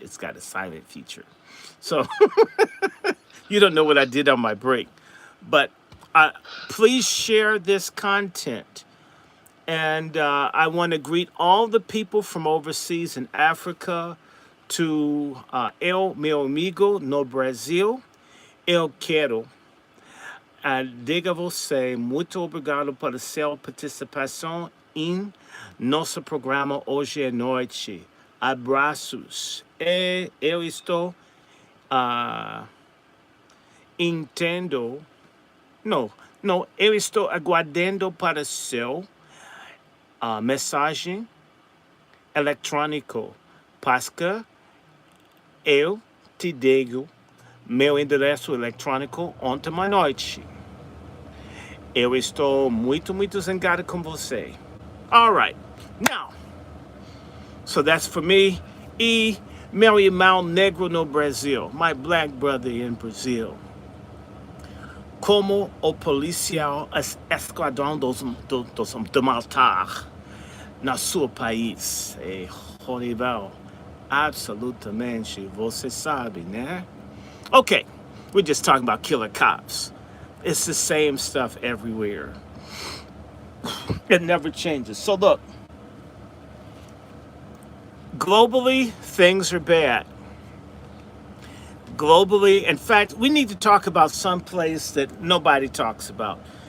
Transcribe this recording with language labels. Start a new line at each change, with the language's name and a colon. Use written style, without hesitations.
English: It's got a silent feature. So you don't know what I did on my break. But please share this content. And I want to greet all the people from overseas in Africa to
Portuguese: El meu amigo no Brasil. Eu quero diga você muito obrigado pela sua participação em nosso programa hoje à noite. Abraços. E eu estou entendo. Não, eu estou aguardando para seu mensagem eletrônico, porque eu te digo meu endereço eletrônico ontem à noite. Eu estou muito, muito zangado com você.
English: All right, now, so that's for me.
Portuguese: E meu irmão negro no Brasil,
English: my black brother in Brazil.
Portuguese: Como o policial esquadrão do matar no seu país é horrível. Absolutamente, você sabe, né?
English: Okay, we're just talking about killer cops. It's the same stuff everywhere. It never changes. So look, globally, things are bad. Globally, in fact, we need to talk about some place that nobody talks about.